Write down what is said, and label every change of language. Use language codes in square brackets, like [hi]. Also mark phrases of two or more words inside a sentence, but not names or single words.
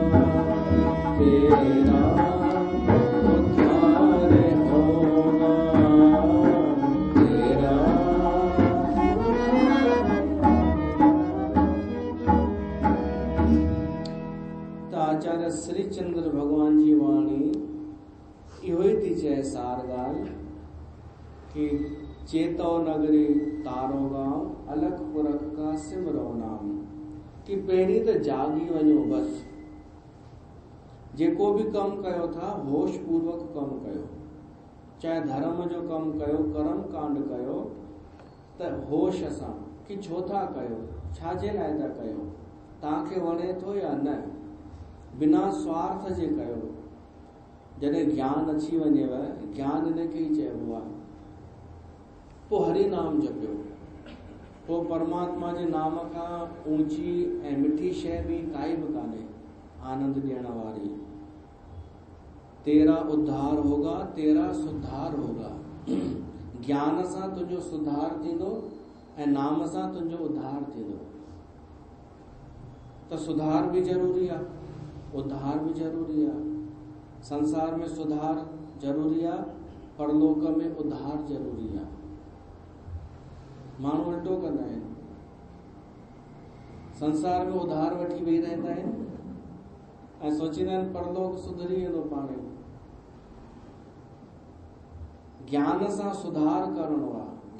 [hi] तेरा उद्धार होगा तेरा। [sd] तो आचार्य श्री चंद्र भगवान जी वाणी इहो ही थी चए सार ॻाल्हि कि [hi] चेतो नगरी तारो गांव अलख पुरख का सिमरो नाम। [sd] कि पहिरीं त जागी वञो बस। जेको बि कम कयो था होश पूर्वक कम कयो। चाहे धर्म जो कम कयो कर्म कांड कयो त होश सां कि छो था कयो छाजे लाइ था कयो तव्हांखे वणे थो या न। बिना स्वार्थ जे कयो। जॾहिं ज्ञान अची वञेव ज्ञान इनखे ई चइबो आहे। पोइ हरि नाम जपियो। पोइ परमात्मा जे नाम खां ऊंची ऐं मिठी शइ बि काई बि कान्हे आनंद ॾियण वारी। [hi] तेरा उद्धार होगा तेरा सुधार होगा। [sd] ज्ञान सां तुंहिंजो सुधार थींदो ऐं नाम सां तुंहिंजो उद्धार थींदो। त सुधार बि ज़रूरी आहे उद्धार बि ज़रूरी आहे। संसार में सुधार जरूरी आहे परलोक में उद्धार जरूरी आहे। माण्हू उल्टो कंदा आहिनि। संसार में उद्धार वठी वेही रहंदा आहिनि ऐं सोचींदा आहिनि परलोक सुधरी वेंदो पाणे। ज्ञान सां सुधार करणो आहे।